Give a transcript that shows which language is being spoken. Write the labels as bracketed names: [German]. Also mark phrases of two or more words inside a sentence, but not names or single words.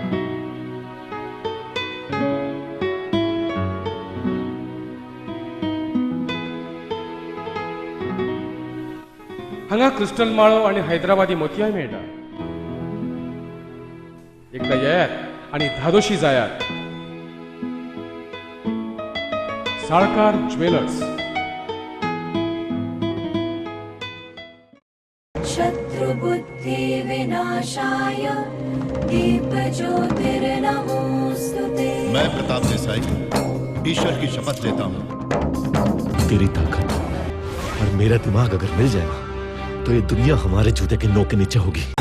[Konkani] हांगा क्रिस्टल माळो आनी हैदराबादी मोतयाय मेळटा एकदा येयात आनी धादोशी जायात साळकार ज्वेलर्स [Sanskrit] शत्रुबुद्धि विनाशाय दीपज्योतिर्नमोस्तुते। [Hindi] मैं प्रताप देसाई ईश्वर की शपथ लेता हूँ तेरी ताकत और मेरा दिमाग अगर मिल जाएगा तो ये दुनिया हमारे जूते के नोक के नीचे होगी।